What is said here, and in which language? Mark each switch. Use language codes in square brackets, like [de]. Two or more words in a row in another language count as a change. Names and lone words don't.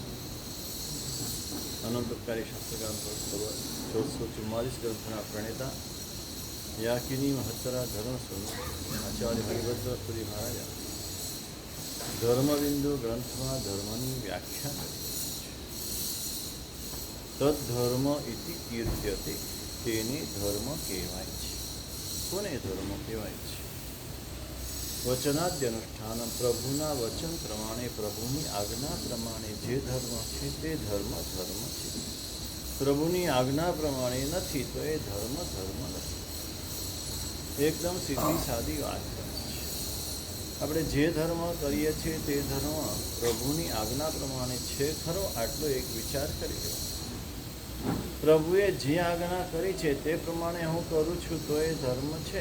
[gu] અનંતકારી શાસ્ત્રકાર 1444 ગ્રંથના પ્રણેતા યાકિની મહત્તરા ધર્મસ્વરૂપ આચાર્ય હરિભદ્રપુરી મહારાજ ધર્મબિંદુ ग्रंथમાં ધર્મની વ્યાખ્યા કરી [sa] તદ્ધર્મ ઇતિ કીર્ત્યતે [gu] તેને ધર્મ કહેવાય છે કોને ધર્મ કહેવાય છે [sa] વચનાદ્ય અનુષ્ઠાન [gu] પ્રભુના વચન પ્રમાણે પ્રભુની આજ્ઞા પ્રમાણે જે ધર્મ છે તે ધર્મ ધર્મ છે પ્રભુની આજ્ઞા પ્રમાણે નથી તો એ ધર્મ ધર્મ નથી એકદમ સીધી સાદી વાત છે આપણે જે ધર્મ કરીએ છીએ તે ધર્મ પ્રભુની આજ્ઞા પ્રમાણે છે ખરો આટલો એક વિચાર કરી લેવો પ્રભુએ જે આજ્ઞા કરી છે તે પ્રમાણે હું કરું છું તો એ ધર્મ છે.